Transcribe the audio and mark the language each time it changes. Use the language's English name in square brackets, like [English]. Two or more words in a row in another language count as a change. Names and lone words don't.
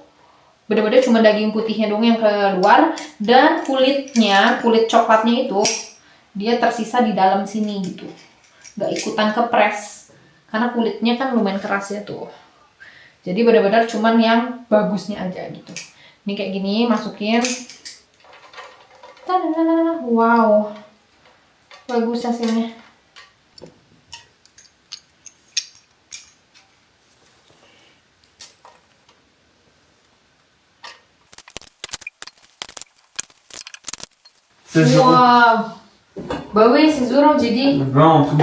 [Indonesian] Bener-bener cuma daging putihnya dong yang keluar dan kulit coklatnya itu dia tersisa di dalam sini gitu. Nggak ikutan ke press karena kulitnya kan lumayan keras ya tuh. Jadi benar-benar cuman yang bagusnya aja gitu. Ini kayak gini masukin. Tadadadada. Wow, bagus hasilnya. [French] Wow, bah oui, c'est Zoro, j'ai dit. 20 en tout.